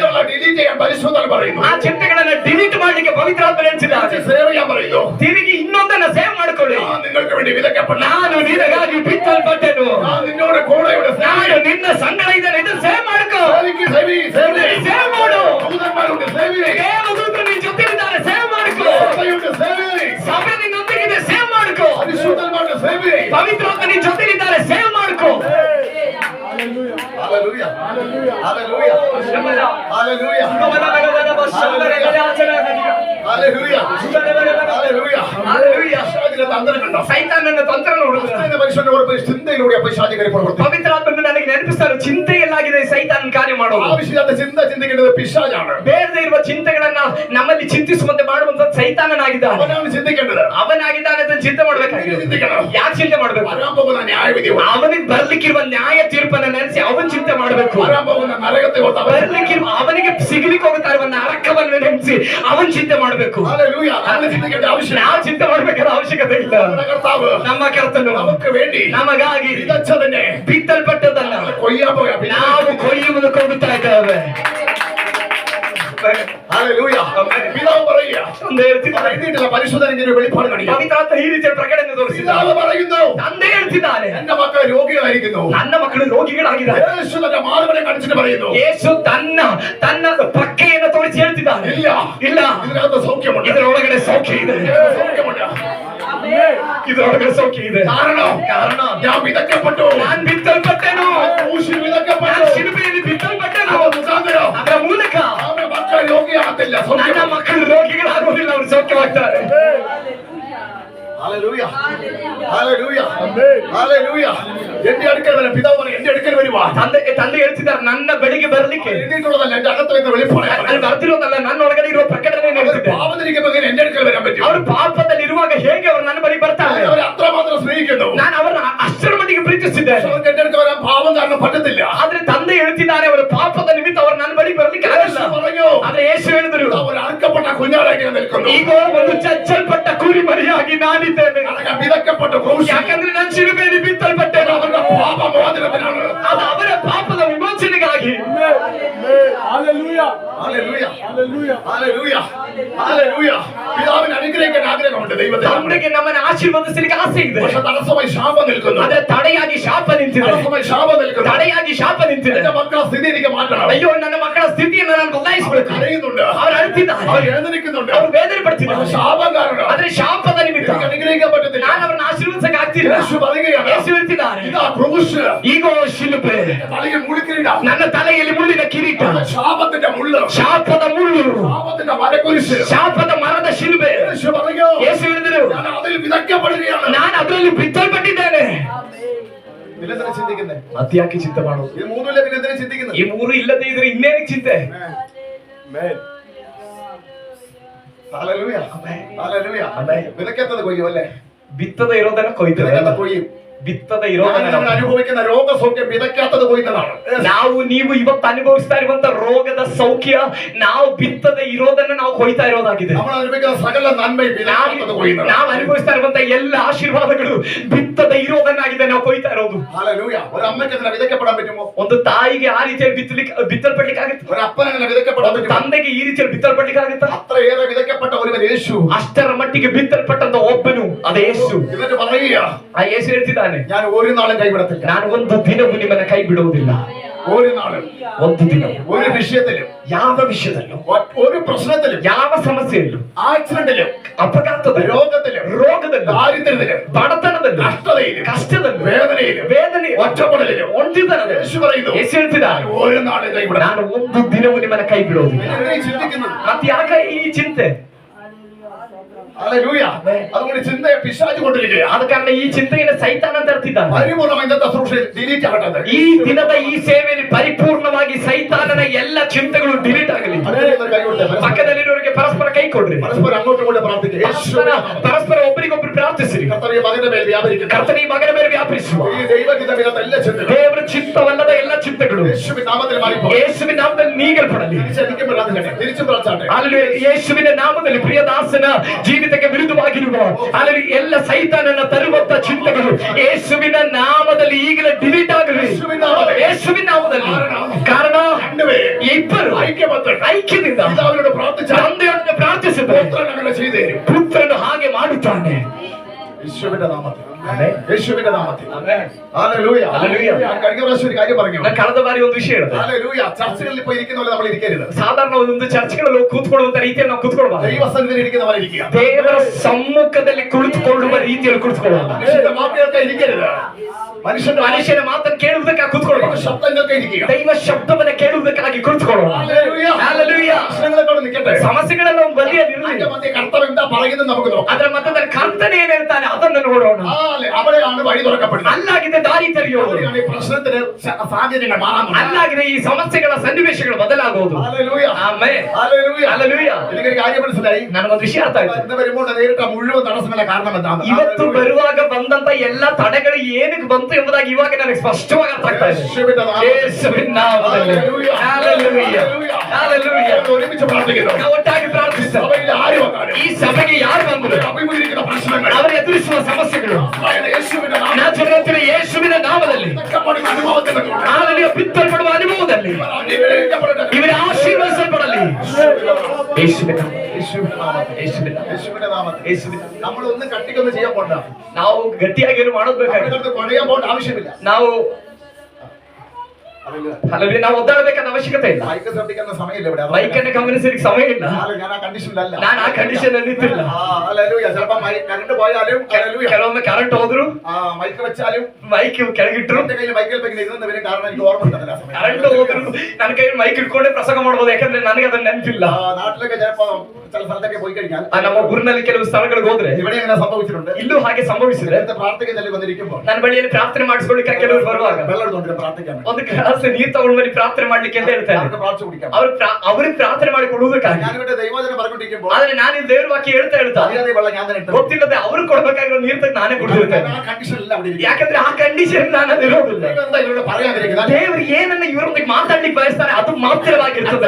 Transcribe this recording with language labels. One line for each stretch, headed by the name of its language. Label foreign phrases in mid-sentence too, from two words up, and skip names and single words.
Malayalam: ഡിലീറ്റ് ചെയ്യാൻ പരിശുദ്ധൻ പറയുന്നു,
Kannada: ಆ ಚಿಂತೆಗಳನ್ನ ಡಿಲೀಟ್ ಮಾಡ್ಲಿಕ್ಕೆ ಪವಿತ್ರಾತ್ಮ ಹೇಳ್ತಿದ್ದಾನೆ.
Malayalam: സേവ് ചെയ്യാൻ പറയുന്നു,
Kannada: ತಿರುಗಿ ಇನ್ನೊಂದನ್ನ ಸೇವ್ ಮಾಡ್ಕೊಳ್ಳಿ.
Malayalam: ഞാൻ നിങ്ങൾക്ക് വേണ്ടി വിതയ്ക്കപ്പെട്ട,
Kannada: ನಾನು ನಿನಗಾಗಿ ಬಿತ್ತಲ್ಪಟ್ಟೆನು,
Malayalam: ഞാൻ നിന്നോട് കൂടെ ഇവിടെ
Kannada: ನಾನು ನಿನ್ನ ಸಂಗಡ ಇದ್ದೇನೆ, ಇದು ಸೇವ್ ಮಾಡ್ಕೋ, ಸೇವ್ ಮಾಡು.
Malayalam: ദൂതന്മാരുണ്ട്, സേവ് ചെയ്യ്.
Kannada: ದೇವದೂತರು ನಿನ್ನ ಜೊತೆ ಇದ್ದಾರೆ, ಸೇವ್ ಮಾಡ್ಕೋ.
Malayalam: സഭയുണ്ട്, സേവ് ചെയ്യ്.
Kannada: ಸಭೆ ನಿನ್ನೊಂದಿಗಿದೆ, ಸೇವ್ ಮಾಡ್ಕೋ.
Malayalam: പരിശുദ്ധന്മാരുണ്ട്, സേവ് ചെയ്യ്.
Kannada: ಪವಿತ್ರಾತ್ಮ ನಿನ್ನ ಜೊತೆ ಇದ್ದಾರೆ, ಸೇವ್ ಮಾಡ್ಕೋ.
Malayalam: ഹല്ലേലൂയ, ഹല്ലേലൂയ, ഹല്ലേലൂയ, ഹല്ലേലൂയ, ഹല്ലേലൂയ, ഹല്ലേലൂയ. പിശാചിന്റെ തന്ത്രം കണ്ടോ?
Kannada: ಸೈತಾನನ ತಂತ್ರ ನೋಡಿದ್ರೆ
Malayalam: മനുഷ്യന്റെ ഉറപ്പ് ചിന്തയിലൂടെ പിശാച് കയറി പ്രവർത്തിക്കും.
Kannada: ಪವಿತ್ರಾತ್ಮನು ನನಗೆ ನೆನಪಿಸ್ತಾರೆ, ಚಿಂತೆಯಲ್ಲಾಗಿದೆ ಸೈತಾನನ ಕಾರ್ಯ ಮಾಡೋದು.
Malayalam: ആവശ്യമില്ലാത്ത ചിന്ത ചിന്തിക്കേണ്ടത് പിശാചാണ്.
Kannada: ಬೇಡದೇ ಇರುವ ಚಿಂತೆಗಳನ್ನ ನಮ್ಮಲ್ಲಿ ಚಿಂತಿಸುವಂತೆ ಮಾಡುವಂತ ಸೈತಾನನಾಗಿದ್ದಾನೆ.
Malayalam: അവനാണ് ചിന്തിക്കേണ്ടത്.
Kannada: ಅವನಾಗಿದ್ದಾನೆ ಅಂತ ಚಿಂತೆ ಮಾಡ್ಬೇಕಾಗಿದೆ.
Malayalam: ചിന്തിക്കണം.
Kannada: ಯಾಕೆ ಚಿಂತೆ ಮಾಡ್ಬೇಕು?
Malayalam: വരാൻ പോകുന്ന ന്യായവിധി,
Kannada: ಅವನಿಗೆ ಬರ್ಲಿಕ್ಕಿರುವ ನ್ಯಾಯ ತೀರ್ಪನ್ನ ನೆನೆಸಿ ಅವನ್ ಚಿಂತೆ ಮಾಡ್ಬೇಕು.
Malayalam: വരാൻ പോകുന്ന നരകത്തെ ഓർത്ത്
Kannada: ಬರ್ಲಿಕ್ಕಿರುವ ಅವನಿಗೆ ಸಿಗಲಿಕ್ಕೆ ಹೋಗ್ತಾ ಇರುವ ನರಕವನ್ನು ನೆನೆಸಿ ಅವನ್ ಚಿಂತೆ ಮಾಡ್ಬೇಕು.
Malayalam: ഹല്ലേലൂയ. നമ്മൾ ചിന്തിക്കേണ്ട ആവശ്യമില്ല.
Kannada: ನಾವು ಚಿಂತೆ ಮಾಡ್ಬೇಕಾದ ಅವಶ್ಯಕತೆ ಇಲ್ಲ.
Malayalam: നമ്മുടെ കർത്താവ്
Kannada: ನಮ್ಮ ಕರ್ತನು
Malayalam: നമുക്ക് വേണ്ടി
Kannada: ನಮಗಾಗಿ
Malayalam: വിതച്ചതിനെ
Kannada: ಬಿತ್ತಲ್ಪಟ್ಟದಲ್ಲ
Malayalam: കൊയ്യാൻ പോയ
Kannada: ನಾವು ಕೊಯ್ಯುವುದಕ್ಕೆ ಹೋಗುತ್ತಾ ಇದ್ದೇವೆ.
Malayalam: ഹല്ലേലൂയ. പിതാവ് പറയുക,
Kannada: ತಂದೆ ಹೇಳ್ತಿದ್ದಾನೆ,
Malayalam: എഴുതിയിട്ടില്ല, പരിശുദ്ധൻ ഇങ്ങനെ വെളിപ്പാട് കാണിക്കുക.
Kannada: ಪವಿತ್ರಾತ್ಮ ಈ ರೀತಿಯ ಪ್ರಕಟಣೆ ತೋರಿಸಿದ್ದಾನೆ.
Malayalam: പിതാവ് പറയുന്നു,
Kannada: ತಂದೆ ಹೇಳ್ತಿದ್ದಾನೆ,
Malayalam: എന്റെ മക്കൾ രോഗികളായിരിക്കുന്നു.
Kannada: ನನ್ನ ಮಕ್ಕಳು ರೋಗಿಗಳಾಗಿದ್ದಾರೆ.
Malayalam: യേശു തന്റെ മാനവനെ കാണിച്ചിട്ട് പറയുന്നു,
Kannada: ಯೇಸು ತನ್ನ ಪಕ್ಕೆಯನ್ನು ತೋರಿಸಿ ಹೇಳ್ತಿದ್ದಾನೆ,
Malayalam: ഇല്ല,
Kannada: ಇಲ್ಲ,
Malayalam: ഇതിനകത്ത് സൗഖ്യമുണ്ട്,
Kannada: ಇದರೊಳಗಡೆ ಸೌಖ್ಯ ಇದೆ,
Malayalam: സൗഖ്യമുണ്ട്.
Kannada: ಇದರೊಳಗಡೆ ಸೌಖ್ಯ ಇದೆ.
Malayalam: ಕಾರಣ ഞാൻ വിതക്കപ്പെട്ടു,
Kannada: ನಾನು ಬಿತ್ತಲ್ಪಟ್ಟೆನು,
Malayalam: ക്രൂശിൽ വിതക്കപ്പെട്ടു,
Kannada: ನಾನು ಶಿಲುಬೆಯಲ್ಲಿ ಬಿತ್ತಲ್ಪಟ್ಟೆನು.
Malayalam: അത് മുഖാന്തരം
Kannada: ಅದರ ಮೂಲಕ
Malayalam: അവന്റെ മക്കൾ രോഗിയാകത്തില്ല,
Kannada: ನನ್ನ
Malayalam: സൗഖ്യം.
Kannada: ಮಕ್ಕಳು ರೋಗಿಗಳಾಗುವುದಿಲ್ಲ, ಅವರು ಸೌಖ್ಯವಾಗ್ತಾರೆ.
Malayalam: ഹല്ലേലൂയ, ഹല്ലേലൂയ, ഹല്ലേലൂയ. എന്റെ അടുക്കൽ വരാൻ പിതാവ് പറയും, എന്റെ അടുക്കൽ വരുവാ.
Kannada: ತಂದೆ ಹೇಳ್ತಿದ್ದಾರೆ, ನನ್ನ ಬಳಿಗೆ ಬರ್ಲಿಕ್ಕೆ.
Malayalam: എഴുതിയിട്ടുള്ളതല്ല, എന്റെ അകത്ത് വരുന്ന വെളിപ്പാട്.
Kannada: ಅಲ್ಲಿ ಬರ್ತಿರೋದಲ್ಲ, ನನ್ನ ಒಳಗಡೆ ಇರುವ ಪ್ರಕಟಣೆ ಹೇಳ್ತಿದ್ದೆ.
Malayalam: പാപത്തിരിക്കുമ്പോൾ എങ്ങനെ എന്റെ അടുക്കൽ വരാൻ പറ്റും?
Kannada: ಅವರು ಪಾಪದಲ್ಲಿ ಇರುವಾಗ ಹೇಗೆ ಅವರು ನನ್ನ ಬಳಿ ಬರ್ತಾರೆ?
Malayalam: അവരെ അത്രമാത്രം സ്നേഹിക്കുന്നു.
Kannada: ನಾನು ಅವರನ್ನ ಅಷ್ಟರ ಮಟ್ಟಿಗೆ ಪ್ರೀತಿಸಿದ್ದೇನೆ.
Malayalam: അവർക്ക് എന്റെ അടുത്ത് വരാൻ പാപം കാരണം പറ്റത്തില്ല.
Kannada: ಆದ್ರೆ ತಂದೆ ಹೇಳ್ತಿದ್ದಾರೆ, ಅವರ ಪಾಪದ ನಿಮಿತ್ತ ಅವರು ನನ್ನ ಬಳಿ ಬರ್ಲಿಕ್ಕೆ ಆಗಲ್ಲ.
Malayalam: യേശു പറഞ്ഞു,
Kannada: ಆದ್ರೆ ಯೇಸು ಹೇಳಿದ್ರು,
Malayalam: അവർ അറുക്കപ്പെട്ട കുഞ്ഞാടാಗಿ നിൽക്കുന്നു.
Kannada: ಈಗ ಒಂದು ಚಚ್ಚಲ್ಪಟ್ಟ ಕುರಿ ಮರಿಯಾಗಿ ನಾನಿದ್ದೇನೆ.
Malayalam: അവർക്ക് വിതക്കപ്പെട്ട ക്രൂശിൽ
Kannada: ಯಾಕಂದ್ರೆ ನಾನು ಶಿಲುಬೆಯಲ್ಲಿ ಬಿತ್ತಲ್ಪಟ್ಟೆನು.
Malayalam: അവരുടെ പാപമോചനത്തിനാണ്.
Kannada: ಅದು ಅವರ ಪಾಪದ ವಿಮೋಚನೆಗಾಗಿ.
Malayalam: ഹല്ലേലൂയ, ഹല്ലേലൂയ, ഹല്ലേലൂയ, ഹല്ലേലൂയ, ഹല്ലേലൂയ. പിതാവിനെ അനുഗ്രഹിക്കാൻ ആഗ്രഹമുണ്ട് ദൈവത്തിന്.
Kannada: ತಂದೆಗೆ ನಮ್ಮನ್ನು ಆಶೀರ್ವದಿಸಲಿಕ್ಕೆ ಆಸೆ ಇದೆ.
Malayalam: പക്ഷെ തടസ്സമായി ശാപം നിൽക്കുന്നു.
Kannada: ಆದ್ರೆ ತಡೆಯಾಗಿ ಶಾಪ ನಿಂತಿದೆ.
Malayalam: തടസ്സമായി ശാപം നിൽക്കുന്നു.
Kannada: ತಡೆಯಾಗಿ ಶಾಪ ನಿಂತಿದೆ.
Malayalam: എന്റെ മക്കളുടെ സ്ഥിതി എനിക്ക് മാറ്റണം.
Kannada: ಅಯ್ಯೋ, ನನ್ನ ಮಕ್ಕಳ ಸ್ಥಿತಿಯನ್ನು ನಾನು ಬದಲಾಯಿಸಬೇಕು.
Malayalam: കരയുന്നുണ്ട്,
Kannada: ಅವರು ಅಳ್ತಿದ್ದಾರೆ,
Malayalam: അവർ വേദനിക്കുന്നുണ്ട്,
Kannada: ಅವರು ವೇದನೆ ಪಡ್ತಿದ್ದಾರೆ.
Malayalam: ശാപം കാരണം
Kannada: ಆದ್ರೆ ಶಾಪದ ನಿಮಿತ್ತ
Malayalam: എനിക്ക് അനുഗ്രഹിക്കാൻ പറ്റത്തില്ല.
Kannada: ನಾನು ಅವರನ್ನ ಆಶೀರ್ವದಿಸಕ್ಕೆ ಆಗ್ತಿಲ್ಲ.
Malayalam: യേശു പറയുകയാണ്,
Kannada: ಯೇಸು ಹೇಳ್ತಿದ್ದಾರೆ,
Malayalam: ഇതാ ക്രൂശ്,
Kannada: ಈಗೋ ಶಿಲುಬೆ,
Malayalam: തലയിൽ മുൾക്കിരീടം,
Kannada: ನನ್ನ ತಲೆಯಲ್ಲಿ ಮುಳ್ಳಿನ ಕಿರೀಟ,
Malayalam: ശാപത്തിന്റെ മുള്ള്,
Kannada: ಶಾಪದ ಮುಳ್ಳು,
Malayalam: ശാപത്തിന്റെ മരക്കുരിശ്,
Kannada: ಶಾಪದ ಮರದ ಶಿಲುಬೆ.
Malayalam: യേശു പറഞ്ഞു,
Kannada: ಯೇಸು ಹೇಳಿದರು,
Malayalam: ഞാൻ അതിൽ വിതക്കപ്പെടുകയാണ്.
Kannada: ನಾನು ಅದರಲ್ಲಿ ಬಿತ್ತಲ್ಪಟ್ಟಿದ್ದೇನೆ.
Malayalam: പിന്നെന്തിനാ ചിന്തിക്കുന്നേ?
Kannada: ಮತ್ತ್ಯಾಕೆ ಚಿಂತೆ ಮಾಡೋದು?
Malayalam: ഇത് മൂന്നുമില്ല, പിന്നെന്തിനാ ചിന്തിക്കുന്നത്?
Kannada: ಈ ಮೂರು ಇಲ್ಲದೆ ಇದ್ರೆ ಇನ್ನೇನಕ್ಕೆ ಚಿಂತೆ?
Malayalam: ഹല്ലേലൂയ, ഹല്ലേലൂയ. ആമേൻ. വിതയ്ക്കാത്തത് കൊയ്യും അല്ലേ?
Kannada: ಬಿತ್ತದ ಇರೋದನ್ನ ಕೊಯ್ತದೆ.
Malayalam: വിതയ്ക്കാത്ത കൊയ്യും.
Kannada: ಬಿತ್ತದ ಇರೋದನ್ನ
Malayalam: നിങ്ങൾ അനുഭവിക്കുന്ന രോഗസൗഖ്യം വിതയ്ക്കാത്തത് കൊയ്യുന്നതാണ്.
Kannada: ನಾವು ನೀವು ಇವತ್ತು ಅನುಭವಿಸ್ತಾ ಇರುವಂತ ರೋಗದ ಸೌಖ್ಯ ನಾವು ಬಿತ್ತದ ಇರೋದನ್ನ ನಾವು ಕೊಯ್ತಾ ಇರೋದಾಗಿದೆ.
Malayalam: നമ്മൾ അനുഭവിക്കുന്ന സകല നന്മയും വിതയ്ക്കാത്തത് കൊയ്യുന്നതാണ്.
Kannada: ನಾವು ಅನುಭವಿಸ್ತಾ ಇರುವಂತ ಎಲ್ಲ ಆಶೀರ್ವಾದಗಳು ಬಿತ್ತದ ಇರೋದನ್ನಾಗಿದೆ ನಾವು ಕೊಯ್ತಾ ಇರೋದು.
Malayalam: ഹല്ലേലൂയ. ഒരു അമ്മയ്ക്ക് എങ്ങനെ വിതയ്ക്കപ്പെടാൻ പറ്റുമോ?
Kannada: ಒಂದು ತಾಯಿಗೆ ಆ ರೀತಿಯಲ್ಲಿ ಬಿತ್ತಲ್ಪಡ್ಲಿಕ್ಕೆ ಆಗುತ್ತೆ.
Malayalam: ഒരു അപ്പന് എങ്ങനെ വിതയ്ക്കപ്പെടാൻ
Kannada: ಒಂದು
Malayalam: പറ്റുമോ?
Kannada: ತಂದೆಗೆ ಈ ರೀತಿಯಲ್ಲಿ ಬಿತ್ತಲ್ಪಡ್ಲಿಕ್ಕೆ ಆಗುತ್ತಾ?
Malayalam: അത്രയേറെ വിതയ്ക്കപ്പെട്ട ഒരുവൻ യേശു.
Kannada: ಅಷ್ಟರ ಮಟ್ಟಿಗೆ ಬಿತ್ತಲ್ಪಟ್ಟಂತ ಒಬ್ಬನು ಅದೇ ಯೇಸು.
Malayalam: എന്നിട്ട് പറയുക,
Kannada: ಆ ಯೇಸು ಹೇಳ್ತಿದ್ದಾನೆ,
Malayalam: ഞാൻ ഒരു നാളും കൈവിടത്തില്ല.
Kannada: ನಾನು ಒಂದು ದಿನವೂ ನಿಮ್ಮನ್ನ ಕೈ ಬಿಡುವುದಿಲ್ಲ.
Malayalam: ഒരു നാളും,
Kannada: ಒಂದು ದಿನ,
Malayalam: ഒരു വിഷയത്തിലും,
Kannada: ಯಾವ ವಿಷಯದಲ್ಲೂ,
Malayalam: ഒരു പ്രശ്നത്തിലും,
Kannada: ಯಾವ ಸಮಸ್ಯೆಯಲ್ಲೂ,
Malayalam: ആക്സിഡന്റിലും,
Kannada: ಅಪಘಾತದಲ್ಲೂ,
Malayalam: രോഗത്തിലും,
Kannada: ರೋಗದಲ್ಲೂ,
Malayalam: ദാരിദ്ര്യത്തിലും,
Kannada: ಬಡತನದಲ್ಲೂ,
Malayalam: കഷ്ടതയിലും,
Kannada: ಕಷ್ಟದಲ್ಲೂ,
Malayalam: വേദനയിലും,
Kannada: ವೇದನೆ,
Malayalam: ഒറ്റപ്പെടലിലും,
Kannada: ಒಂಟಿತನದಲ್ಲೂ
Malayalam: യേശു പറയുന്നു,
Kannada: ಯೇಸು ಹೇಳ್ತಿದ್ದಾನೆ,
Malayalam: ഒരു നാളും കൈവിട.
Kannada: ನಾನು ಒಂದು ದಿನವೂ ನಿಮ್ಮನ್ನ ಕೈ ಬಿಡುವುದಿಲ್ಲ.
Malayalam: എന്തിനാ ഈ ചിന്തിക്കുന്നത്?
Kannada: ಮತ್ತೆ ಯಾಕೆ ಈ ಚಿಂತೆ?
Malayalam: ഹല്ലേലൂയ. അതുകൊണ്ട് ചിന്തയെ പിശാച് കൊണ്ടിരിക്കുകയാണ്.
Kannada: ಆದ ಕಾರಣ ಈ ಚಿಂತೆಯನ್ನು ಸೈತಾನ ತರ್ತಿದ್ದಾನೆ.
Malayalam: പരിപൂർണ്ണമായി ഇന്നത്തെ ശുശ്രൂഷ ഡിലീറ്റ് ആകട്ടെ.
Kannada: ಈ ದಿನದ ಈ ಸೇವೆಯಲ್ಲಿ ಪರಿಪೂರ್ಣವಾಗಿ ಸೈತಾನನ ಎಲ್ಲ ಚಿಂತೆಗಳು ಡಿಲೀಟ್ ಆಗಲಿ. ಪಕ್ಕದಲ್ಲಿರೋರಿಗೆ ಪರಸ್ಪರ ಕೈ ಕೊಡ್ರಿ.
Malayalam: പരസ്പരം അങ്ങോട്ടും ഇങ്ങോട്ടും പ്രാർത്ഥിക്കുക.
Kannada: ಪರಸ್ಪರ ಒಬ್ಬರಿಗೊಬ್ಬರು ಪ್ರಾರ್ಥಿಸಿರಿ.
Malayalam: കർത്താവേ മകന്റെ മേൽ വ്യാപരിക്കുന്നു.
Kannada: ಕರ್ತನ ಈ ಮಗನ ಮೇಲೆ ವ್ಯಾಪರಿಸುವ
Malayalam: ഈ ദൈവഹിതമില്ലാത്ത എല്ലാ ചിന്തകളും
Kannada: ದೇವರ ಚಿತ್ತವಲ್ಲದ ಎಲ್ಲ ಚಿಂತೆಗಳು
Malayalam: യേശുവിൻ നാമത്തിൽ മാറിപ്പോ.
Kannada: ಯೇಸುವಿನ ನಾಮದಲ್ಲಿ ನೀಗಲ್ಪಡಲಿ.
Malayalam: തിരിച്ചും പ്രാർത്ഥിച്ചാട്ടെ.
Kannada: ಅಲ್ಲಿ ಯೇಸುವಿನ ನಾಮದಲ್ಲಿ ಪ್ರಿಯದಾಸನ ಜೀವಿತಕ್ಕೆ ವಿರುದ್ಧವಾಗಿರುವ ಅಲ್ಲಿ ಎಲ್ಲ ಸೈತಾನನ ತರುವಂತ ಚಿಂತೆಗಳು ಯೇಸುವಿನ ನಾಮದಲ್ಲಿ ಈಗಲೇ ಡಿಲೀಟ್ ಆಗಲಿ. ಯೇಸುವಿನ ನಾಮದಲ್ಲಿ. ಕಾರಣ ಇಬ್ಬರು ಐಕ್ಯದಿಂದ ತಂದೆಯೊಡನೆ ಪ್ರಾರ್ಥಿಸಿದರೆ ಪುತ್ರನು ಹಾಗೆ ಮಾಡುತ್ತಾನೆ.
Malayalam: യേശുവിന്റെ നാമത്തിൽ. യേശുവിന്റെ നാമത്തിൽ. ഹല്ലേലൂയ. ഹല്ലേലൂയ. ഞാൻ കഴിഞ്ഞ പ്രാവശ്യം ഒരു കാര്യം പറഞ്ഞു.
Kannada: ನಾನು ಕಳೆದ ಬಾರಿ ಒಂದು ವಿಷಯ ಹೇಳಿದೆ.
Malayalam: ഹല്ലേലൂയ. ചർച്ചകളിൽ പോയി ഇരിക്കുന്ന പോലെ നമ്മൾ ഇരിക്കരുത്.
Kannada: ಸಾಧಾರಣ ಒಂದು ಚರ್ಚ್ಗಳಲ್ಲಿ ಕೂತ್ಕೊಳ್ಳುವಂತ ರೀತಿಯಲ್ಲಿ ನಾವು ಕೂತ್ಕೊಳ್ಬಾರ್ದು.
Malayalam: ദൈവസന്നിധിയിൽ ഇരിക്കുന്ന പോലെ ഇരിക്കുക.
Kannada: ದೇವರ ಸಮ್ಮುಖದಲ್ಲಿ ಕುಳಿತುಕೊಳ್ಳುವ ರೀತಿಯಲ್ಲಿ ಕುಳಿತುಕೊಳ್ಳೋಣ.
Malayalam: മനുഷ്യന്റെ വാക്കുകൾക്ക് ഇരിക്കരുത്.
Kannada: ಮನುಷ್ಯನ ಮಾತನ್ನು ಕೇಳುವುದಕ್ಕಾಗಿ ಕುಳಿತುಕೊಳ್ಳೋಣ.
Malayalam: ശബ്ദങ്ങൾക്ക് ഇരിക്കുക.
Kannada: ದೈವ ಶಬ್ದವನ್ನು ಕೇಳುವುದಕ್ಕಾಗಿ ಕುಳಿತುಕೊಳ್ಳೋಣ.
Malayalam: ഹല്ലേലൂയ. പ്രശ്നങ്ങളൊക്കെ നിൽക്കട്ടെ.
Kannada: ಸಮಸ್ಯೆಗಳೆಲ್ಲ ಒಂದು ಬದಿಯಲ್ಲಿ ಇರಲಿ.
Malayalam: അതിന്റെ മധ്യ കർത്താവ് എന്താ പറയുന്നത് നമുക്ക് നോക്കാം.
Kannada: ಅದರ ಮಧ್ಯದಲ್ಲಿ ಕರ್ತನೆ ಏನ್ ಹೇಳ್ತಾನೆ ಅದನ್ನು ನೋಡೋಣ.
Malayalam: അവിടെയാണ് വഴി തുറക്കപ്പെടുന്നത്.
Kannada: ಅಲ್ಲಾಗಿದೆ ದಾರಿ ತೆರೆಯೋದು.
Malayalam: ഈ പ്രശ്നത്തിന് സാഹചര്യങ്ങൾ മാറാൻ
Kannada: ಅಲ್ಲಾಗಿದೆ ಈ ಸಮಸ್ಯೆಗಳ ಸನ್ನಿವೇಶಗಳು ಬದಲಾಗುವುದು.
Malayalam: ഹല്ലേലൂയ.
Kannada: ಆಮೆನ್.
Malayalam: ഹല്ലേലൂയ.
Kannada: ಹಲ್ಲೆಲೂಯಾ.
Malayalam: എനിക്കൊരു കാര്യം മനസ്സിലായി.
Kannada: ನನಗೊಂದು ವಿಷಯ ಅರ್ಥ ಆಯ್ತು.
Malayalam: ഇന്ന് വരുമ്പോൾ നേരിട്ട മുഴുവൻ തടസ്സങ്ങളുടെ കാരണം എന്താണ്?
Kannada: ಇವತ್ತು ಬರುವಾಗ ಬಂದಂತ ಎಲ್ಲ ತಡೆಗಳು ಏನಕ್ಕೆ ಬಂತು ಎಂಬುದಾಗಿ ಇವಾಗ ನನಗೆ ಸ್ಪಷ್ಟವಾಗಿ ಅರ್ಥ ಆಗ್ತಾ ಇದೆ. ಯೇಸುವಿನ ನಾಮದಲ್ಲಿ. ಹಲ್ಲೆಲೂಯಾ. ಹಲ್ಲೆಲೂಯಾ.
Malayalam: ഒരുമിച്ച് പ്രാർത്ഥിക്കുന്നു.
Kannada: ನಾವು ಒಟ್ಟಾಗಿ ಪ್ರಾರ್ಥಿಸೋಣ.
Malayalam: സഭയിൽ ആര് വന്നാലും
Kannada: ಈ ಸಭೆಗೆ ಯಾರು ಬಂದರು
Malayalam: അഭിമുഖീകരിക്കുന്ന പ്രശ്നങ്ങൾ
Kannada: ಅವರು ಎದುರಿಸುವ ಸಮಸ್ಯೆಗಳು
Malayalam: യേശുവിന്റെ നാമത്തിൽ
Kannada: ನಾಚುರತಿನ ಯೇಸುವಿನ ನಾಮದಲ್ಲಿ
Malayalam: തക്കപ്പെടുന്ന അനുഭവത്തിന്റെ കൂടെ
Kannada: ಹಾಲೆಲೂಯಾ ಬಿತ್ತಲ್ಪಡುವ ಅನುಭವದಲ್ಲಿ
Malayalam: അനുഗ്രഹിക്കപ്പെടട്ടെ.
Kannada: ಇವರ ಆಶೀರ್ವದಿಸಲ್ಪಡಲಿ. ಯೇಸುವಿನ
Malayalam: യേശുവിന്റെ നാമത്തിൽ.
Kannada: ಯೇಸುವಿನ
Malayalam: യേശുവിന്റെ നാമത്തിൽ.
Kannada: ಯೇಸುವಿನ
Malayalam: നമ്മളൊന്നും കട്ടിക്കൊന്നും ചെയ്യാൻ പോണ്ട.
Kannada: ನಾವು ಗಟ್ಟಿಯಾಗಿ ಏನು ಮಾಡೋದ್ಬೇಕಾಗಿ
Malayalam: അടുത്ത് കുഴയാൻ പോകേണ്ട ആവശ്യമില്ല.
Kannada: ನಾವು ಹಲ್ಲೆಲೂಯಾ ನಾವು ಒದ್ದಾಡಬೇಕಾದ ಅವಶ್ಯಕತೆ ಇಲ್ಲ.
Malayalam: മൈക്ക് ശ്രദ്ധിക്കുന്ന സമയമില്ല ഇവിടെ.
Kannada: ಮೈಕನ್ನು ಗಮನಿಸಲಿಕ್ಕೆ ಸಮಯ ಇಲ್ಲ.
Malayalam: ഞാൻ ആ കണ്ടീഷനിലല്ല.
Kannada: ನಾನು ആ ಕಂಡೀಷನ್ ಅಲ್ಲಿ ಇದ್ದಿಲ್ಲ.
Malayalam: ഹല്ലേലൂയ. ചിലപ്പോ കറണ്ട് പോയാലും ഹല്ലേലൂയ.
Kannada: ಕೆಲವೊಮ್ಮೆ ಕರೆಂಟ್ ಹೋದ್ರು
Malayalam: മൈക്ക് വെച്ചാലും
Kannada: ಮೈಕ್ ಕೆಳಗಿಟ್ರು
Malayalam: എന്റെ കയ്യിൽ മൈക്കിൽ വെക്കുന്ന ഇരുന്നവരും കാരണം എനിക്ക് ഓർമ്മ ഉണ്ടല്ല.
Kannada: ಕರೆಂಟ್ ಹೋದ್ರು ನನ್ನ ಕೈಯಲ್ಲಿ ಮೈಕ್ ಇಟ್ಕೊಂಡೆ ಪ್ರಸಂಗ ಮಾಡಬಹುದು. ಯಾಕಂದ್ರೆ ನನಗೆ ಅದನ್ನ ನೆನಪಿಲ್ಲ.
Malayalam: നാട്ടിലൊക്കെ ചിലപ്പോ ചില സ്ഥലത്തൊക്കെ പോയി കഴിഞ്ഞാൽ
Kannada: ನಮ್ಮ ಊರಿನಲ್ಲಿ ಕೆಲವು ಸ್ಥಳಗಳಿಗೆ ಹೋದ್ರೆ
Malayalam: ഇവിടെ ഇങ്ങനെ സംഭവിച്ചിട്ടുണ്ട്.
Kannada: ಇಲ್ಲೂ ಹಾಗೆ ಸಂಭವಿಸಿದೆ.
Malayalam: നേരത്തെ പ്രാർത്ഥിക്കുന്നതിൽ വന്നിരിക്കുമ്പോൾ
Kannada: ನನ್ನ ಬಳಿಯಲ್ಲಿ ಪ್ರಾರ್ಥನೆ ಮಾಡಿಸ್ಕೊಳ್ಳಿಕ್ಕೆ ಕೆಲವರು ಬರುವಾಗ
Malayalam: വെള്ളം എടുത്തോണ്ട് പ്രാർത്ഥിക്കാൻ
Kannada: ಒಂದು ಗ್ಲಾಸ್ ನೀರು ತಗೊಂಡು ಬನ್ನಿ ಪ್ರಾರ್ಥನೆ ಮಾಡ್ಲಿಕ್ಕೆ ಅಂತ ಹೇಳ್ತಾರೆ.
Malayalam: അവർക്ക് പ്രാർത്ഥിച്ചു കുടിക്കാം.
Kannada: ಅವ್ರಿಗೆ ಪ್ರಾರ್ಥನೆ ಮಾಡಿ ಕೊಡುವುದಕ್ಕಾಗಿ.
Malayalam: ഞാനിവിടെ ദൈവവചനം പറഞ്ഞുകൊണ്ടിരിക്കുമ്പോൾ
Kannada: ಆದ್ರೆ ನಾನು ಇಲ್ಲಿ ದೇವ್ರ ವಾಕ್ಯ ಹೇಳ್ತಾ
Malayalam: അറിയാതെ വെള്ളം ഞാൻ തന്നെ ഇട്ടു.
Kannada: ಗೊತ್ತಿಲ್ಲದೆ ಅವ್ರು ಕೊಡ್ಬೇಕಾಗಿರೋ ನೀರು ತೆಗೆದು ನಾನೇ ಕುಡಿದಿರ್ತೇನೆ.
Malayalam: ആ കണ്ടീഷനില്ല അവിടെ ഇരിക്കുന്നത്.
Kannada: ಯಾಕಂದ್ರೆ ಆ ಕಂಡೀಷನ್ ನಾನು ಅದು ಇರೋದಿಲ್ಲ.
Malayalam: ദൈവം എന്താ ഇവരോട് പറയാതിരിക്കുന്നത്?
Kannada: ದೇವರು ಏನನ್ನ ಇವರೊಂದಿಗೆ ಮಾತಾಡ್ಲಿಕ್ಕೆ ಬಯಸ್ತಾರೆ ಅದು ಮಾತ್ರವಾಗಿರ್ತದೆ.